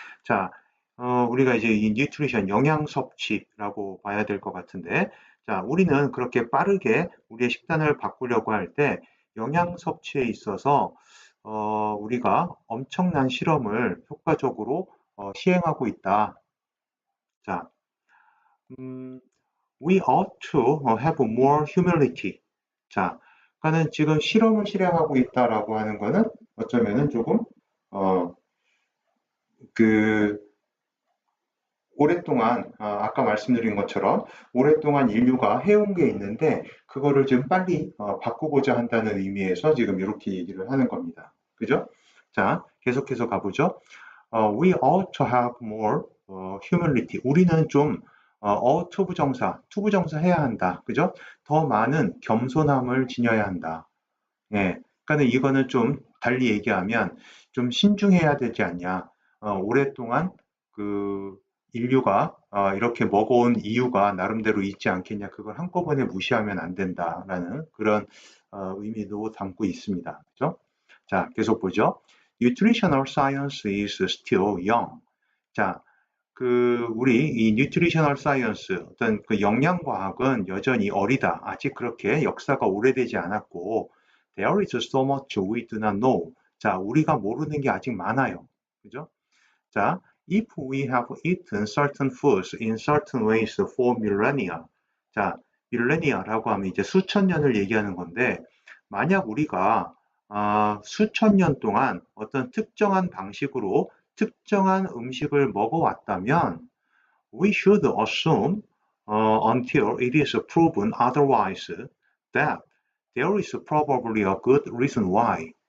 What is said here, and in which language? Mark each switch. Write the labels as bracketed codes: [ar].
[ko] 자, 우리가 이제 이 nutrition 영양 섭취라고 봐야 될 것 같은데, 자, 우리는 그렇게 빠르게 우리의 식단을 바꾸려고 할 때 영양 섭취에 있어서 우리가 엄청난 실험을 효과적으로 시행하고 있다. 자, 음, [en] we ought to have more humility. [ko] 자, 그러니까는 지금 실험을 실행하고 있다라고 하는 거는 어쩌면은 조금 어, 그 오랫동안 아까 말씀드린 것처럼 오랫동안 인류가 해온 게 있는데 그거를 좀 빨리 바꾸고자 한다는 의미에서 지금 이렇게 얘기를 하는 겁니다. 그죠? 자, 계속해서 가보죠. [en] We ought to have more humility. [ko] 우리는 좀 투부정사, 투부정사 해야 한다. 그죠? 더 많은 겸손함을 지녀야 한다. 예. 그러니까 이거는 좀 달리 얘기하면 좀 신중해야 되지 않냐. 오랫동안 그 인류가 이렇게 먹어온 이유가 나름대로 있지 않겠냐. 그걸 한꺼번에 무시하면 안 된다라는 그런 의미도 담고 있습니다. 그죠? 자, 계속 보죠. [en] Nutritional science is still young. [ko] 자, 우리 이 뉴트리셔널 사이언스, 어떤 그 영양과학은 여전히 어리다. 아직 그렇게 역사가 오래되지 않았고, [en] there is so much we do not know. [ko] 자, 우리가 모르는 게 아직 많아요. 그죠? 자, [en] If we have eaten certain foods in certain ways for millennia. [ko] 자, millennia라고 하면 이제 수천 년을 얘기하는 건데, 만약 우리가 수천 년 동안 어떤 특정한 방식으로 특정한 음식을 먹어왔다면, [en] we should assume until it is proven otherwise that there is probably a good reason why.